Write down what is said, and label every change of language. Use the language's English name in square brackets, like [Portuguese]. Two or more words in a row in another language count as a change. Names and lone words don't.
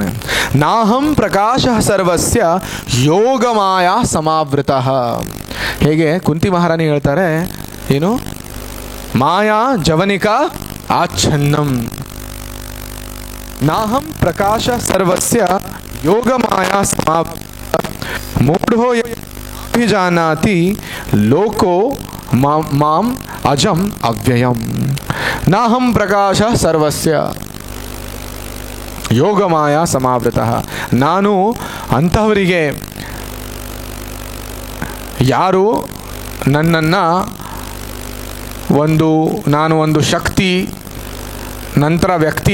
[Sanskrit] ನಾಹಂ ಪ್ರಕಾಶ ಸರ್ವಸ್ಯ ಯೋಗಮಾಯ ಸಮಾವೃತಃ. [Kannada] ಹೇಗೆ ಕುಂತಿ ಮಹಾರಾಣಿ ಹೇಳ್ತಾರೆ, ಏನು [Sanskrit] ಮಾಯಾ ಜವನಿಕ ಆಚ್ಛನ್ನಂ. ನಾಹಂ ಪ್ರಕಾಶ ಸರ್ವಸ್ಯ ಯೋಗಮಾಯಾ ಸಮಾವೃತಃ ಮೂಢೋ ಜಾನಾತಿ ಲೋಕೋ ಮಾಂ ಅಜಂ ಅವ್ಯಯಂ. ನಾಹಂ ಪ್ರಕಾಶ ಸರ್ವಸ್ಯ ಯೋಗಮಾಯ ಸಮಾವೃತಃ. [Kannada] ನಾನು ಅಂಥವರಿಗೆ, ಯಾರು ನನ್ನನ್ನು ನಾನು ಒಂದು ಶಕ್ತಿ, ನಂತರ ವ್ಯಕ್ತಿ